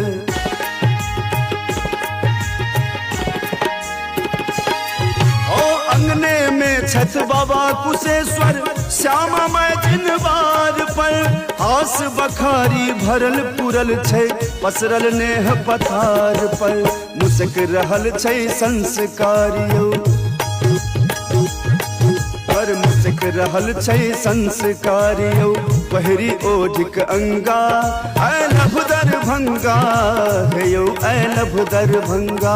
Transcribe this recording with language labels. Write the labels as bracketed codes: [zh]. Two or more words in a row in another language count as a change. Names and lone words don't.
[mai] ओ अंगने में छठ बाबा कुशेश्वर श्यामा मैं चिन्हवार पर। आस बखारी भरल पुरल छै पसरल नेह पथार पर। मुसक रहल छै संस्कारियो पर मुसक रहल छै संस्कारियो पहिरी ओढ़िक अंगा। [en] I love [mai] दरभंगा हे यौ ऐ लभ दरभंगा।